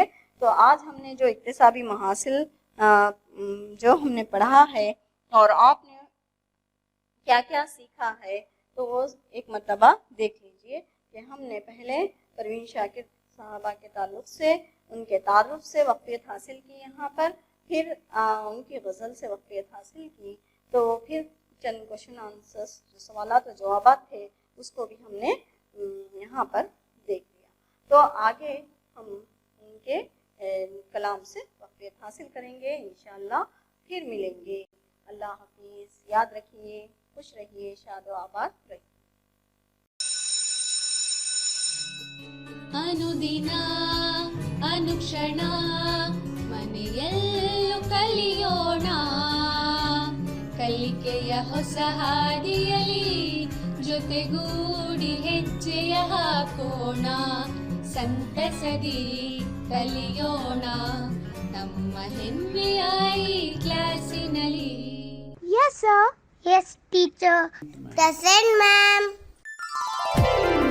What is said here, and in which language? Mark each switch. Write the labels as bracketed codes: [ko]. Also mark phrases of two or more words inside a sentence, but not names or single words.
[ur] تو آج ہم نے جو اکتسابی محاصل جو ہم نے پڑھا ہے اور آپ نے کیا کیا سیکھا ہے، تو وہ ایک مرتبہ دیکھ لیجئے کہ ہم نے پہلے پروین شاکر صاحبہ کے تعلق سے ان کے تعارف سے واقفیت حاصل کی یہاں پر، پھر ان کی غزل سے واقفیت حاصل کی، تو پھر چند [en] question answers [ur] جو سوالات و جوابات تھے اس کو بھی ہم نے یہاں پر دیکھ لیا۔ تو آگے ہم ان کے کلام سے واقفیت حاصل کریں گے انشاءاللہ، پھر ملیں گے۔ اللہ حافظ، یاد رکھیے، خوش رہیے، شاد و آباد رہیے۔ [kn] ಅನುದಿನ ಅನುಕ್ಷಣ ಮನೆಯಲ್ಲೂ ಕಲಿಯೋಣ, ಕಲಿಕೆಯ ಹೊಸ ಹಾದಿಯಲಿ ಜೊತೆಗೂಡಿ ಹೆಜ್ಜೆಯ ಹಾಕೋಣ, ಸಂತಸದಿ ಕಲಿಯೋಣ ನಮ್ಮ ಹೆಮ್ಮೆಯ ಈ ಕ್ಲಾಸಿನಲ್ಲಿ. [en] Yes, sir. Yes, teacher. Present, ma'am.